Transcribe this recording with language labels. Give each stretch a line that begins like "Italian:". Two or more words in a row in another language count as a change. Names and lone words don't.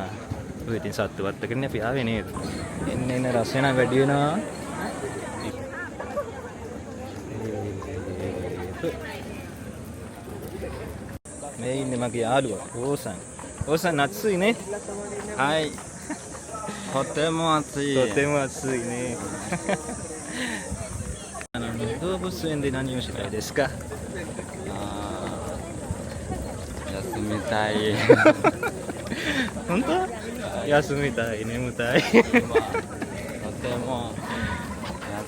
Sinhala: ඔය ඉතින් සත්තු වත්තකනේ අපි ආවේ නේද? එන්න එන්න රසය නම් වැඩි වෙනවා. මේ ඉන්නේ මගේ යාළුවා ඕසන්.
Japanese: オザン なつい ね？ はい. とても暑い。とても暑いね。動物園で何をしたいですか？休みたい。本当？休みたい、眠たい。とても